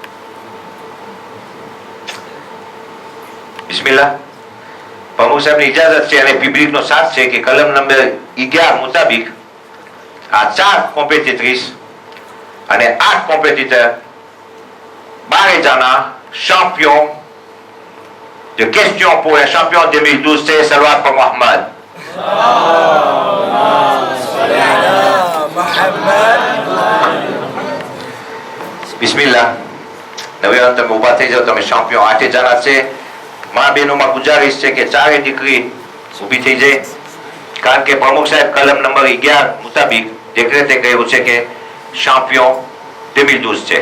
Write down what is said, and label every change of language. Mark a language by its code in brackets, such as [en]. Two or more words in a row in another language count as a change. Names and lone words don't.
[gu] બિસ્મિલ્લાહ. પ્રમુખ સાહેબની ઇજાજત છે અને પબ્લિકનો સાથ છે કે કલમ નંબર 11 મુતાબિક આ 4 કોમ્પિટિટ્રીસ અને 8 કોમ્પિટિટર 12 જણા [fr] champion de question pour les champions 2012 c'est Salawat pour Mohammed. [gu] બિસ્મિલ્લાહ. હવે તમે ઉભા થઈ જાઓ. તમે champion 8 જણા છે. મા બહેનોમાં ગુજારિશ છે કે 4 દીકરી ઊભી થઈ જાય, કારણ કે પ્રમુખ સાહેબ કલમ નંબર 11 મુતાબિક દેખરેખે કહ્યું છે કે champion 2012 છે.